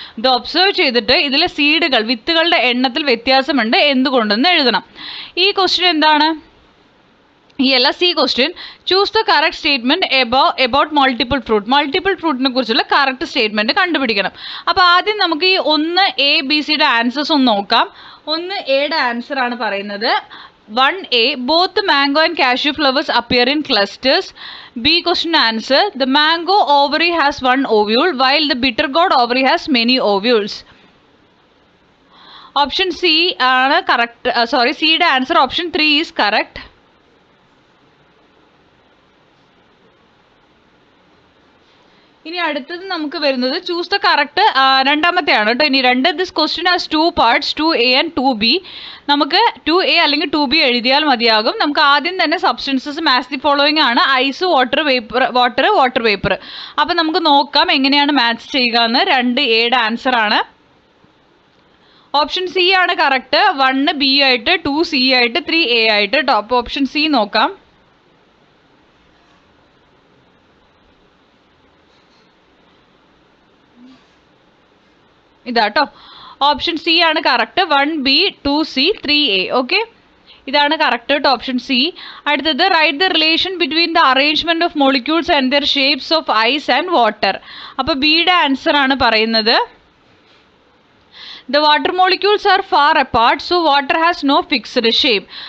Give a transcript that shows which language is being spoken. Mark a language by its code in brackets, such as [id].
[ml] ഇത് ഒബ്സർവ് ചെയ്തിട്ട് ഇതിലെ സീഡുകൾ, വിത്തുകളുടെ എണ്ണത്തിൽ വ്യത്യാസമുണ്ട്, എന്തുകൊണ്ടെന്ന് എഴുതണം. ഈ ക്വസ്റ്റ്യൻ എന്താണ്, ഈ C question. [en] Choose the correct statement about multiple fruit. [ml] Multiple ഫ്രൂട്ടിനെ കുറിച്ചുള്ള കറക്റ്റ് സ്റ്റേറ്റ്മെന്റ് കണ്ടുപിടിക്കണം. അപ്പോൾ ആദ്യം നമുക്ക് ഈ 1A, B, Cയുടെ ആൻസേഴ്സ് ഒന്ന് നോക്കാം. 1Aയുടെ ആൻസർ ആണ് പറയുന്നത്. [en] 1A, both mango and cashew flowers appear in clusters. B question answer, the mango ovary has one ovule while the bitter gourd ovary has many ovules. Option C ആണ് correct. [ml] Cയുടെ answer [en] Option 3 is correct. [ml] ഇനി അടുത്തത് നമുക്ക് വരുന്നത് [en] choose the correct, [ml] രണ്ടാമത്തെയാണ് കേട്ടോ. ഇനി [en] This question has 2 parts, 2A and 2B. [ml] നമുക്ക് 2A അല്ലെങ്കിൽ 2B എഴുതിയാൽ മതിയാകും. നമുക്ക് ആദ്യം തന്നെ [en] substances match the following [ml] ആണ്. Ice, water, vapour. അപ്പം നമുക്ക് നോക്കാം എങ്ങനെയാണ് മാച്ച് ചെയ്യുക എന്ന്. 2Aയുടെ ആൻസർ ആണ്. ഓപ്ഷൻ സി ആണ് കറക്റ്റ്. 1B ആയിട്ട്, 2C ആയിട്ട്, 3A ആയിട്ട് കേട്ടോ. അപ്പോൾ ഓപ്ഷൻ സി നോക്കാം. ഇതാട്ടോ, ഓപ്ഷൻ സി ആണ് correct. 1B, 2C, 3A. Okay, ഇതാണ് കറക്റ്റ് കേട്ടോ, ഓപ്ഷൻ സി. [en] അടുത്തത് right the relation between the arrangement of molecules and their shapes of ice and water. [ml] അപ്പോൾ ബിയുടെ ആൻസർ ആണ് പറയുന്നത്. [en] The water molecules are far apart, so water has no fixed shape.